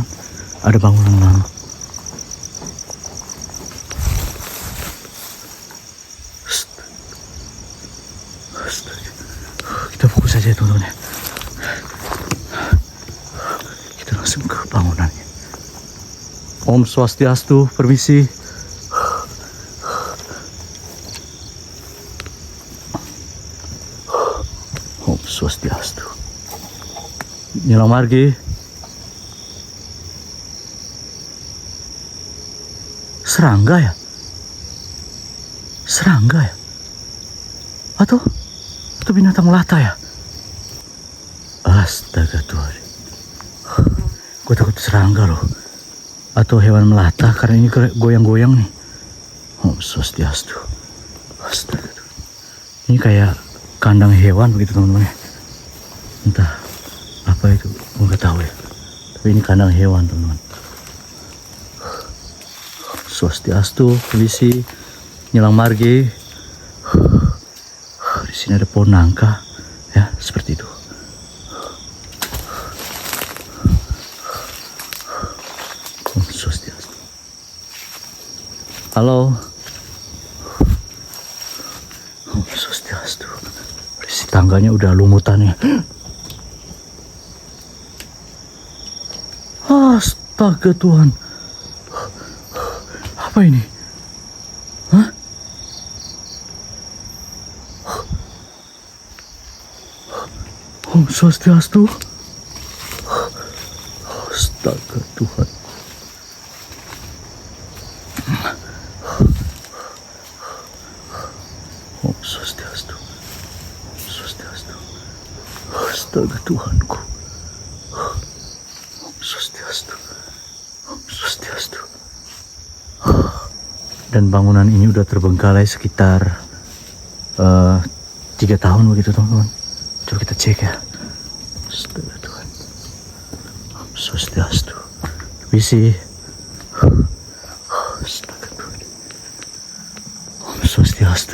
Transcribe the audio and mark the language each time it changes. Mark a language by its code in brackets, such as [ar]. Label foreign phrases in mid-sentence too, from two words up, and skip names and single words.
[id] Ada bangunan lama. Astaga. Kita fokus saja teman-teman ya. Kita langsung ke bangunannya. [ban] Om Swastiastu. Permisi. Swastiastu. Nila Margi. [id] serangga ya? Serangga ya? Atau binatang melata ya? Astaga Tuhan. Gue takut serangga loh. Atau hewan melata karena ini goyang-goyang nih. [ban] Om Swastiastu. [id] Astaga Tuhan. Ini kayak kandang hewan begitu teman-teman ya. Entah apa itu, gue gak tahu ya. Tapi ini kandang hewan teman-teman. Swastiastu, permisi, [ban] nyelang marge. [id] Di sini ada pohon nangka, ya seperti itu. [ban] Om Swastiastu. Halo. Om Swastiastu. [id] Di tangganya udah lumutan ya. Astaga Tuhan. Apa ini? Hah? [ban] Om Swastiastu. [id] Astaga Tuhan. [ban] Om Swastiastu. Om Swastiastu. [id] Astaga Tuhanku. [ban] Om Swastiastu. Om Swastiastu. [id] Dan bangunan ini udah terbengkalai sekitar 3 tahun begitu teman-teman. Coba kita cek ya. Astaga Tuhan. [ban] Om Swastiastu. Permisi. [id] Astaga Tuhan. [ban] Om Swastiastu.